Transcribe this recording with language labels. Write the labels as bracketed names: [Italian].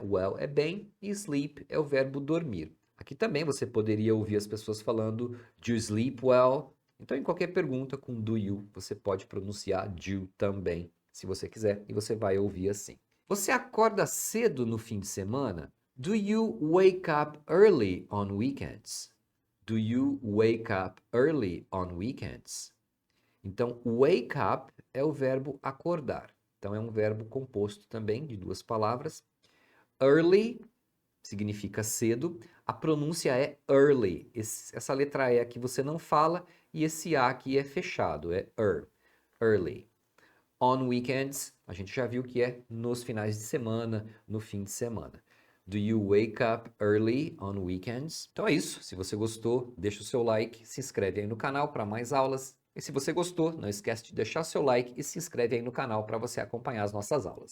[Portuguese] Well é bem e sleep é o verbo dormir. Aqui também você poderia ouvir as pessoas falando [English] do you sleep well? [Portuguese] Então, em qualquer pergunta com do you, você pode pronunciar do também, se você quiser, e você vai ouvir assim. Você acorda cedo no fim de semana? [English] Do you wake up early on weekends? Do you wake up early on weekends? [Portuguese] Então, wake up é o verbo acordar. Então, é um verbo composto também de duas palavras. Early significa cedo. A pronúncia é early. Essa letra E aqui você não fala e esse A aqui é fechado, é early. On weekends, a gente já viu que é nos finais de semana, no fim de semana. [English] Do you wake up early on weekends? [Portuguese] Então é isso. Se você gostou, deixa o seu like, se inscreve aí no canal para mais aulas. E se você gostou, não esquece de deixar seu like e se inscreve aí no canal para você acompanhar as nossas aulas.